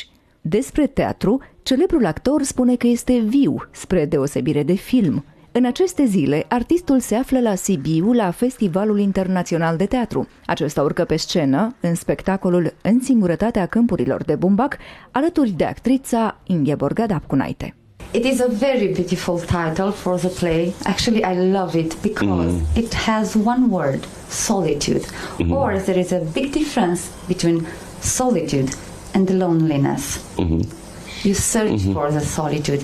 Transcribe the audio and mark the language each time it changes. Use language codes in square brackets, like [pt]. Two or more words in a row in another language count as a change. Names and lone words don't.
[ro] Despre teatru, celebrul actor spune că este viu, spre deosebire de film. În aceste zile, artistul se află la Sibiu, la Festivalul Internațional de Teatru. Acesta urcă pe scenă, în spectacolul În singurătatea câmpurilor de bumbac, alături de actrița Ingeborga Dapcunaite. [en] It is a very beautiful title for the play. Actually, I love it because it has one word, solitude. Or there is a big difference between solitude and loneliness. You search for the solitude.